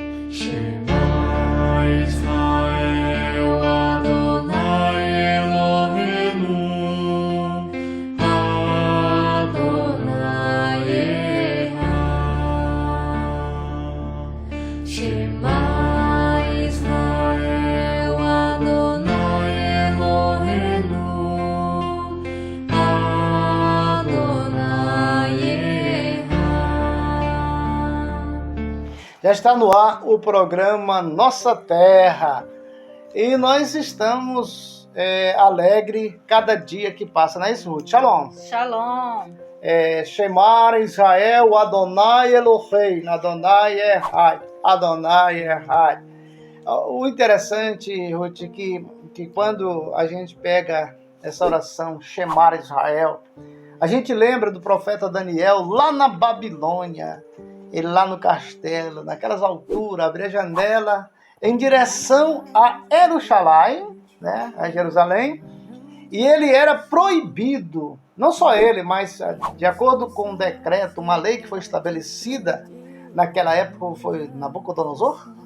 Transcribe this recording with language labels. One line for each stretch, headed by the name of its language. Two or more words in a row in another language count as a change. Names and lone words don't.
Hebrew: שמע ישראל, אדוני אלוהינו, אדוני אחד. שמע ישראל, אדוני אלוהינו, אדוני אחד.
Portuguese: Já está no ar o programa Nossa Terra e nós estamos alegres cada dia que passa, não é isso, Ruth? Shalom. Shalom.
Hebrew: שמע ישראל, אדוני אלוהי, אדוני אחד, אדוני אחד.
Portuguese: O interessante, Ruth, que quando a gente pega essa oração,
Hebrew: שמע ישראל,
Portuguese: a gente lembra do profeta Daniel lá na Babilônia. Ele lá no castelo, naquelas alturas, abria a janela em direção a Jerusalém, né, a Jerusalém, e ele era proibido, não só ele, mas de acordo com um decreto, uma lei que foi estabelecida naquela época, foi Nabucodonosor,